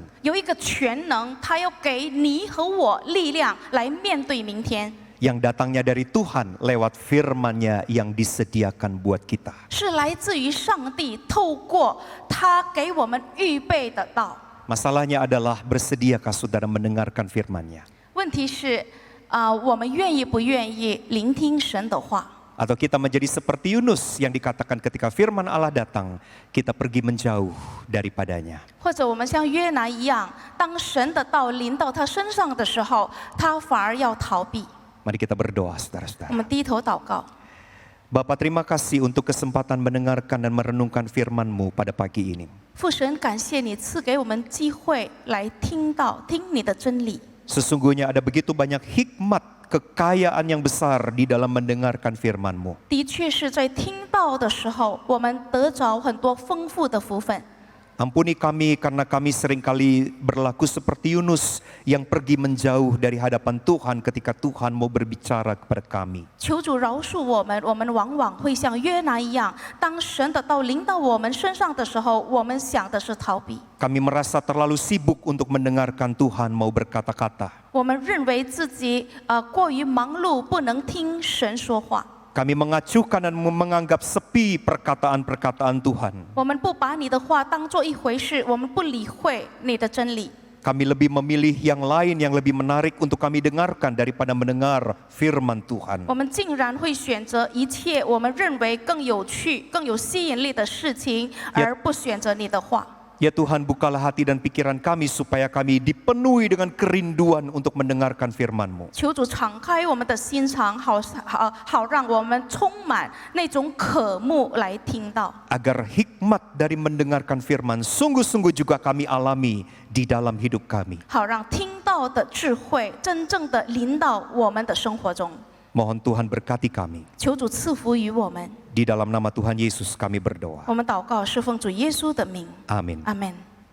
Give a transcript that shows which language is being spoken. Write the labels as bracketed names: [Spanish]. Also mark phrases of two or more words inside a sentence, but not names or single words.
[Chinese] 有一个全能，他要给你和我力量来面对明天， [Indonesian] Yang datangnya dari Tuhan lewat firman-Nya yang disediakan buat kita. [Chinese] 是来自于上帝透过他给我们预备的道。 [Indonesian] Masalahnya adalah bersediakah saudara mendengarkan firman-Nya? [Chinese] 问题是，我们愿意不愿意聆听神的话？ [Indonesian] Atau kita menjadi seperti Yunus yang dikatakan ketika firman Allah datang, kita pergi menjauh daripadanya. [Chinese] 或者我们像约拿一样，当神的道临到他身上的时候，他反而要逃避。 [Indonesian] Mari kita berdoa [Chinese] 我 [Indonesian] saudara-saudara. [Chinese] 们低头祷告。 [Indonesian] Bapa, terima kasih untuk kesempatan mendengarkan dan merenungkan firman-Mu pada pagi ini. [Chinese] 父神，感谢你赐给我们机会来听你的真理。 [Indonesian] Sesungguhnya ada begitu banyak hikmat, kekayaan yang besar di dalam mendengarkan firman-Mu. [Chinese] 的确是在听到的时候，我们得着很多丰富的福分。 [Indonesian] Ampuni kami karena kami seringkali berlaku seperti Yunus yang pergi menjauh dari hadapan Tuhan ketika Tuhan mau berbicara kepada kami. [Chinese] 求主饶恕我们，我们往往会像约拿一样，当神的道临到我们身上的时候，我们想的是逃避。 [Indonesian] Kami merasa terlalu sibuk untuk mendengarkan Tuhan mau berkata-kata. [Chinese] 我们认为自己过于忙碌，不能听神说话。 [Indonesian] Kami mengacuhkan dan menganggap sepi perkataan-perkataan Tuhan. [Chinese] 我们不把你的话当做一回事，我们不理会你的真理。 [Indonesian] Kami lebih memilih yang lain yang lebih menarik untuk kami dengarkan daripada mendengar firman Tuhan. [Chinese] 我们竟然会选择一切我们认为更有趣、更有吸引力的事情，而不选择你的话。 [Indonesian] Ya Tuhan, bukalah hati dan pikiran kami supaya kami dipenuhi dengan kerinduan untuk mendengarkan firman-Mu. [Chinese] 求主敞开我们的心肠，好让我们充满那种渴慕来听到。 [Indonesian] Agar hikmat dari mendengarkan firman sungguh-sungguh juga kami alami di dalam hidup kami. [Chinese] 好让听到的智慧真正的临到我们的生活中。 [Indonesian] Mohon Tuhan berkati kami. [Chinese] 求主赐福于我们。 [Indonesian] Di dalam nama Tuhan Yesus kami berdoa. [Chinese] 我们祷告，是奉主耶稣的名。 [Indonesian] Amin. [Chinese] 阿门。